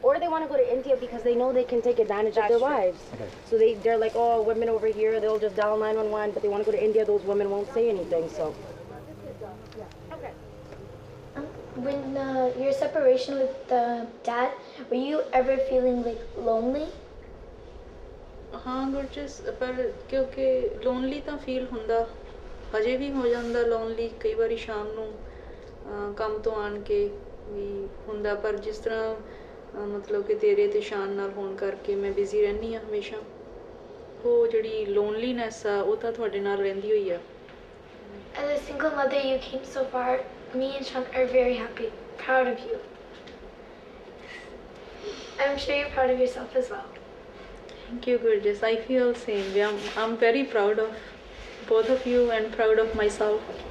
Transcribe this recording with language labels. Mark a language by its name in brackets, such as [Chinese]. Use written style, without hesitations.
[English] Or they want to go to India because they know they can take advantage of their wives. Okay. So they're like, oh, women over here, they'll just dial 911, but they want to go to India, those women won't say anything, so. Okay. When your separation with Dad, were you ever feeling like lonely? [Punjabi] ਹਾਂ ਗੁਰਜਸ, ਪਰ ਕਿਉਂਕਿ lonely ਤਾਂ feel ਹੁੰਦਾ, ਹਜੇ ਵੀ ਹੋ ਜਾਂਦਾ lonely ਕਈ ਵਾਰੀ ਸ਼ਾਮ ਨੂੰ ਕੰਮ ਤੋਂ ਆਣ ਕੇ ਵੀ ਹੁੰਦਾ, ਪਰ ਜਿਸ ਤਰ੍ਹਾਂ ਮਤਲਬ ਕਿ ਤੇਰੇ ਤੇ ਸ਼ਾਨ ਨਾਲ ਹੋਣ ਕਰਕੇ ਮੈਂ ਬਿਜ਼ੀ ਰਹਿੰਦੀ ਹਾਂ ਹਮੇਸ਼ਾ, ਉਹ ਜਿਹੜੀ ਲੋਨਲੀਨੈਸ ਆ ਉਹ ਤਾਂ ਤੁਹਾਡੇ ਨਾਲ ਰਹਿੰਦੀ ਹੋਈ ਆ। [English] As a single mother, you came so far. Me and Sean are very happy, proud of you. I'm sure you're proud of yourself as well. Thank you, gorgeous. I feel same. I'm very proud of both of you and proud of myself.